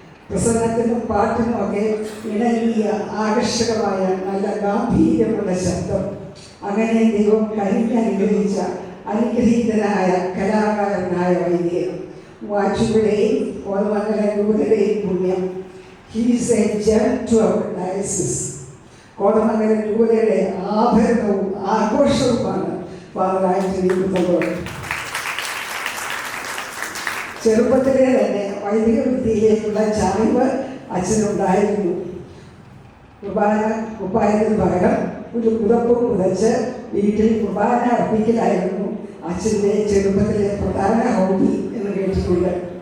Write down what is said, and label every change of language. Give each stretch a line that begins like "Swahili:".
Malayalam: പ്രസംഗത്തിനും പാട്ടിനുമൊക്കെ ഇണങ്ങിയ ആകർഷകമായ നല്ല ഗാംഭീര്യമുള്ള ശബ്ദം. അങ്ങനെ ദൈവം അനുഗ്രഹിച്ച അനുഗ്രഹീതനായ കലാകാരനായ വൈദ്യൻ. മൂവാറ്റുപുഴയും കോതമംഗലം രൂപതയുടെയും പുണ്യം.
English: He is a gem to our diocese.
Malayalam: Kothamangalam രൂപതയുടെ ആഭരണവും ആഘോഷവുമാണ് ഫാദർ ആന്റണി പുത്തമ്പളം. ചെറുപ്പത്തിലെ തന്നെ വൈദിക വൃത്തിയിലേക്കുള്ള ചായ്വ് അച്ഛനുണ്ടായിരുന്നു. കുർബാനത്തിന് പകരം ഒരു പുതപ്പ് പുതച്ച് വീട്ടിൽ കുർബാന അർപ്പിക്കലായിരുന്നു അച്ഛൻ്റെ ചെറുപ്പത്തിലെ പ്രധാന ഹോബി എന്ന് കേട്ടിട്ടുണ്ട്.